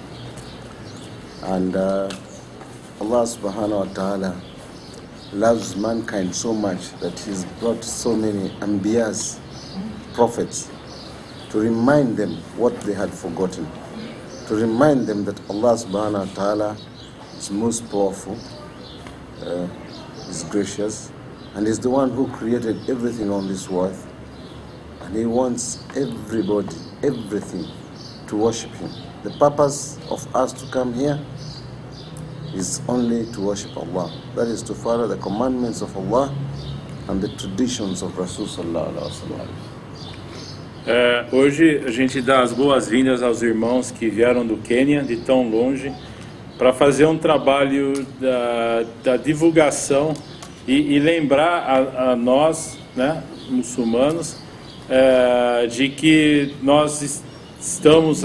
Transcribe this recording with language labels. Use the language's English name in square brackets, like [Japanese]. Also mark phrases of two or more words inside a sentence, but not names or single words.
[English] And [Arabic] الله سبحانه وتعالى [English] loves mankind so much that He's brought so many anbiyas, prophets, to remind them what they had forgotten, to remind them that [Arabic] الله سبحانه وتعالى [English] is most powerful, is gracious, and is the one who created everything on this world, and He wants everybody, everything, to worship Him. The purpose of us to come here is only to worship Allah. That is to follow the commandments of Allah and the traditions of [Arabic] رسول صلى الله عليه وسلم. [Portuguese] Hoje a gente dá as boas-vindas aos irmãos que vieram do Quênia, de tão longe, para fazer um trabalho da divulgação e lembrar a nós, né, muçulmanos, de que nós estamos